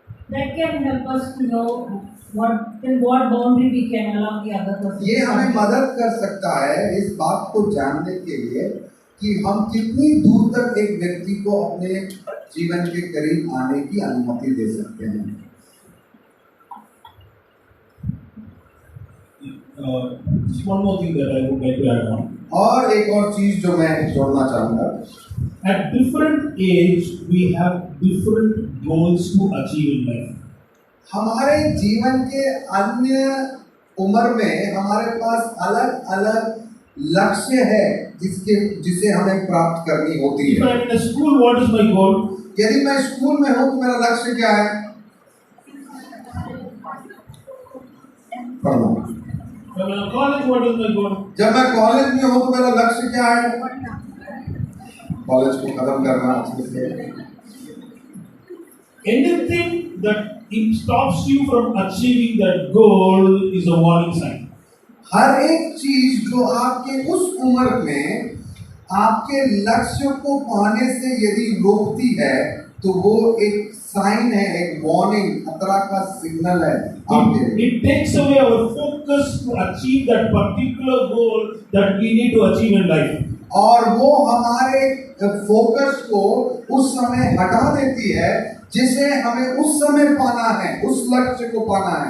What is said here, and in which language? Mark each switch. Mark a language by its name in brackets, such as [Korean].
[English] that can help us to know what boundary we can allow the other person. [Hindi] ये हमें मदद कर सकता है इस बात को जानने के लिए कि हम कितनी दूर तक एक व्यक्ति को अपने जीवन के करीब आने की अनुमति दे सकते हैं। [English] Just one more thing that I would like to add on. [Hindi] और एक और चीज जो मैं जोड़ना चाहूंगा, [English] At different age, we have different goals to achieve in life. [Hindi] हमारे जीवन के अन्य उम्र में हमारे पास अलग अलग लक्ष्य है जिसे हमें प्राप्त करनी होती [English] If [Hindi] है। [English] I am in a school, what is my goal? [Hindi] यदि मैं स्कूल में हूँ तो मेरा लक्ष्य क्या है? पढ़ना। [English] If I am in a college, what is my goal? [Hindi] जब मैं कॉलेज में हूँ तो मेरा लक्ष्य क्या है? कॉलेज को खत्म करना अच्छे से। [English] Anything that it stops you from achieving that goal is a warning sign. [Hindi] हर एक चीज जो आपके उस उम्र में आपके लक्ष्य को पाने से यदि रोकती है तो वो एक साइन है, एक वार्निंग, खतरा का सिग्नल है आपके लिए। [English] It takes away our focus to achieve that particular goal that we need to achieve in life. [Hindi] और वो हमारे फोकस को उस समय हटा देती है जिसे हमें उस समय पाना है, उस लक्ष्य को पाना है।